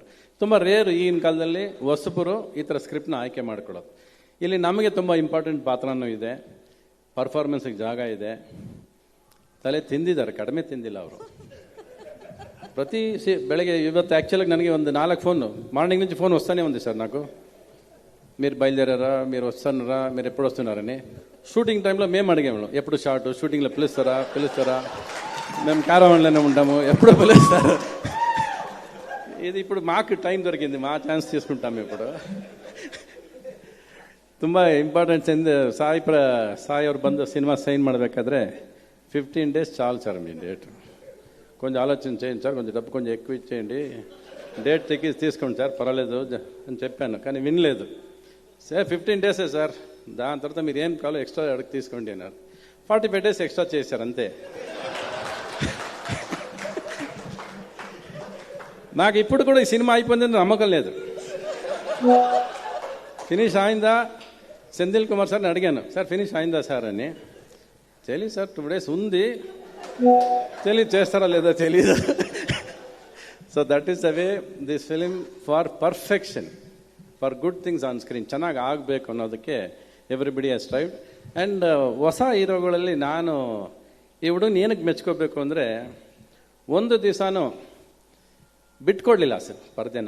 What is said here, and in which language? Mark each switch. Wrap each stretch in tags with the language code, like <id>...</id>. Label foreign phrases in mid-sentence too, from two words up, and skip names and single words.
<kn>ತುಂಬ ರೇರು ಈಗಿನ ಕಾಲದಲ್ಲಿ ಹೊಸಬರು ಈ ಥರ ಸ್ಕ್ರಿಪ್ಟ್ನ ಆಯ್ಕೆ ಮಾಡ್ಕೊಳ್ಳೋದು. ಇಲ್ಲಿ ನಮಗೆ ತುಂಬ ಇಂಪಾರ್ಟೆಂಟ್ ಪಾತ್ರನೂ ಇದೆ, ಪರ್ಫಾರ್ಮೆನ್ಸಿಗೆ ಜಾಗ ಇದೆ. ತಲೆ ತಿಂದಿದ್ದಾರೆ, ಕಡಿಮೆ ತಿಂದಿಲ್ಲ ಅವರು. ಪ್ರತಿ ಬೆಳಗ್ಗೆ ಇವತ್ತು ಆ್ಯಕ್ಚುಲಾಗಿ ನನಗೆ ಒಂದು 4</kn> <te>ఫోన్ మార్నింగ్ నుంచి ఫోన్ వస్తూనే ఉంది సార్ నాకు. మీరు బయలుదేరారా, మీరు వస్తున్నారా, మీరు ఎప్పుడు వస్తున్నారని. షూటింగ్ టైంలో మేము అడిగాము ఎప్పుడు షార్ట్, షూటింగ్లో పిలుస్తారా, మేము క్యారవాన్లోనే ఉంటాము, ఎప్పుడు పిలుస్తారు. ఇది ఇప్పుడు మాకు టైం దొరికింది, మా ఛాన్స్ తీసుకుంటాము ఇప్పుడు.</te> <kn>ತುಂಬ ಇಂಪಾರ್ಟೆಂಟ್. ಸಾಯಿ ಅವ್ರು ಬಂದು ಸಿನಿಮಾ ಸೈನ್ ಮಾಡಬೇಕಾದ್ರೆ 15 days</kn> <te>చాలు సార్ మీ డేట్. కొంచెం ఆలోచన చేయండి సార్, కొంచెం డబ్బు కొంచెం ఎక్కువ ఇచ్చేయండి, డేట్ తీసుకోండి సార్ పర్వాలేదు అని చెప్పాను. కానీ వినలేదు. సార్ 15 days సార్, దాని తర్వాత మీరు ఏం కావాలో ఎక్స్ట్రా అడిగి తీసుకోండి అన్నారు. 45</te> <en>days extra</en> <te>చేశారు అంతే. నాకు ఇప్పుడు కూడా ఈ సినిమా అయిపోయిందని నమ్మకం లేదు. ఫినిష్ అయిందా సెంధిల్ కుమార్ సార్ని అడిగాను, సార్ ఫినిష్ అయిందా సార్ అని. తెలియదు సార్, 2 days ఉంది, తెలియదు చేస్తారా లేదా తెలీదు.</te> <en>So that is the way this film for perfection, for good things on screen.</en> <kn>ಚೆನ್ನಾಗಿ ಆಗಬೇಕು ಅನ್ನೋದಕ್ಕೆ</kn> <en>everybody has tried.</en> <kn>ಆ್ಯಂಡ್ ಹೊಸ ಹೀರೋಗಳಲ್ಲಿ ನಾನು ಈ ಹುಡುಗನ ಏನಕ್ಕೆ ಮೆಚ್ಕೋಬೇಕು ಅಂದರೆ, ಒಂದು ದಿವಸನೂ ಬಿಟ್ಕೊಡ್ಲಿಲ್ಲ ಸರ್ ಪರ್ದೆನ.</kn>